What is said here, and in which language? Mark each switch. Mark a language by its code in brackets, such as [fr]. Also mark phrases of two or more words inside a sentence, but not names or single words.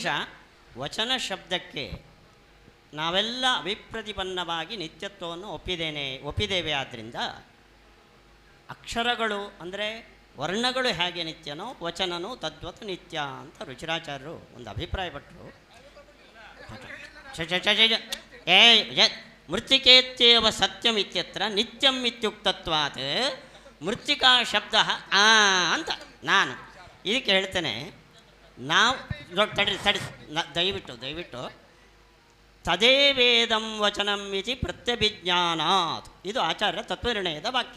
[kn] ವಚನ ಶಬ್ದಕ್ಕೆ ನಾವೆಲ್ಲ ಅಭಿಪ್ರತಿಪನ್ನವಾಗಿ ನಿತ್ಯತ್ವವನ್ನು ಒಪ್ಪಿದ್ದೇವೆ. ಆದ್ದರಿಂದ ಅಕ್ಷರಗಳು ಅಂದರೆ ವರ್ಣಗಳು ಹೇಗೆ ನಿತ್ಯನೋ ವಚನನೂ ತದ್ವತ್ ನಿತ್ಯ ಅಂತ ರುಚಿರಾಚಾರ್ಯರು ಒಂದು ಅಭಿಪ್ರಾಯಪಟ್ಟರು. [sa] ಮೃತ್ತಿಕೇತ್ಯವ ಸತ್ಯಂ ಇತ್ಯತ್ರ ನಿತ್ಯಂ ಇತ್ಯುಕ್ತತ್ವಾತ್ ಮೃತ್ತಿಕಾ ಶಬ್ದ [kn] ಅಂತ ನಾನು ಇದಕ್ಕೆ ಹೇಳ್ತೇನೆ. ನಾವು ತಡಿ ದಯವಿಟ್ಟು [sa] ತದೇ ವೇದಂ ವಚನಂ ಇತಿ ಪ್ರತ್ಯಭಿಜ್ಞಾನಾತ್, [kn] ಇದು ಆಚಾರ್ಯ ತತ್ವನಿರ್ಣಯದ ವಾಕ್ಯ.